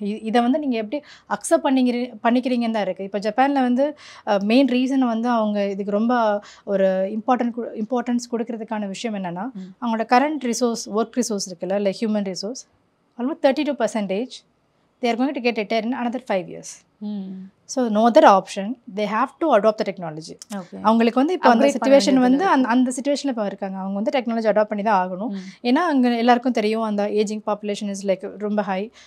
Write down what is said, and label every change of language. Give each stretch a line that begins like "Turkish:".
Tamil: இதை வந்து நீங்கள் எப்படி அக்செப்ட் பண்ணிக்கிறீங்கன்னு தான் இருக்குது. இப்போ ஜப்பானில் வந்து மெயின் ரீசன் வந்து அவங்க இதுக்கு ரொம்ப ஒரு இம்பார்ட்டன்ஸ் கொடுக்கறதுக்கான விஷயம் என்னென்னா, அவங்களோட கரண்ட் ஒர்க் ரிசோர்ஸ் இருக்குல்ல, like human resource almost 32%
English: they are going to get retired in another 5 years. So no other option, they have to adopt the technology.
Tamil: அவங்களுக்கு வந்து இப்போ அந்த சிச்சுவேஷன் வந்து அந்த சிச்சுவேஷனில் இப்போ இருக்காங்க, அவங்க வந்து டெக்னாலஜி அடாப்ட் பண்ணி தான் ஆகணும். ஏன்னா அங்கே எல்லாருக்கும் தெரியும் அந்த ஏஜிங் பாப்புலேஷன் இஸ் லைக் ரொம்ப ஹை.